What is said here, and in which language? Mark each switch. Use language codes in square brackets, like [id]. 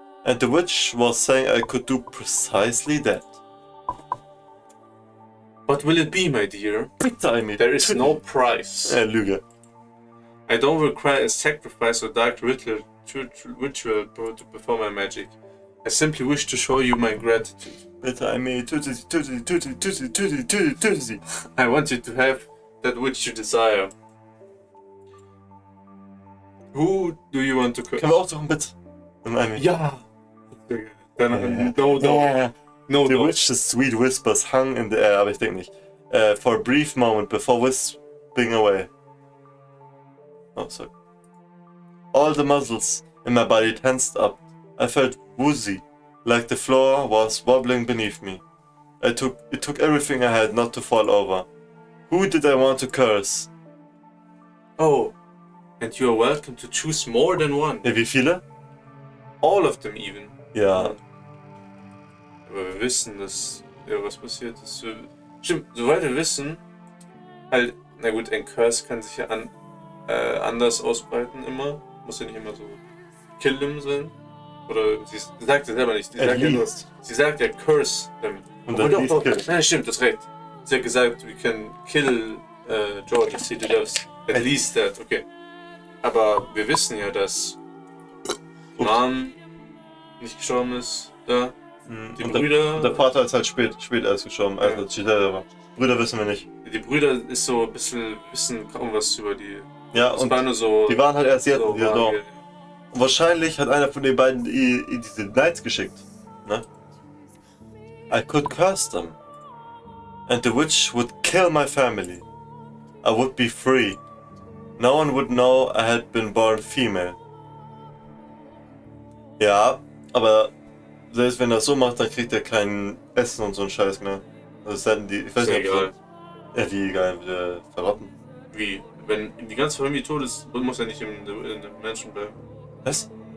[en] And the witch was saying I could do precisely that. What will it be, my dear? [de] Bitte, Armee. [en] There is no price. [de] Lüge. [en] I don't require a sacrifice or dark ritual to perform my magic. I simply wish to show you my gratitude. [de] Bitte, Armee, töte sie, töte sie, töte sie, töte sie, töte sie, töte sie, töte sie. [en] I want you to have that which you desire. Who do you want to curse? [de] Können wir auch suchen, bitte? Ja! Dann, no. [en] The witch's sweet whispers hung in the air, [de] aber ich denke nicht. [en] For a brief moment before whispering away. Oh, sorry. All the muscles in my body tensed up. I felt woozy, like the floor was wobbling beneath me. It took everything I had not to fall over. Who did I want to curse? Oh, and you are welcome to choose more than one. [de] Ja, wie viele? [en] All of them even. [de] Ja. Aber wir wissen, dass was passiert ist. Stimmt, soweit wir wissen, halt, na gut, ein Curse kann sich ja anders ausbreiten immer. Muss ja nicht immer so [en] kill them [de] sein. Oder sie sagt ja selber nicht. Sie sagt ja [en] curse them. [de] Und dann doch. Nein, stimmt, das ist recht. Sie hat gesagt, [en] we can kill George if she does. At least that, okay. [de] Aber wir wissen ja, dass Mom nicht gestorben ist, da. Die und Brüder. Der Vater ist halt spät erst gestorben, als Giselle war. Brüder wissen wir nicht. Die Brüder ist so ein bisschen, wissen kaum was über die. Ja, das und war nur so, die waren halt erst jetzt so wieder da. Und wahrscheinlich hat einer von den beiden diese Knights geschickt. [en] Ne? I could curse them. And the witch would kill my family. I would be free. No one would know I had been born female. [de] Ja, aber selbst wenn er das so macht, dann kriegt er kein Essen und so ein Scheiß mehr. Also es hätten die, ich weiß nicht, egal. Ja, wie egal, wieder verrotten. Wie? Wenn die ganze Familie tot ist, muss er nicht in dem Menschen bleiben. Was?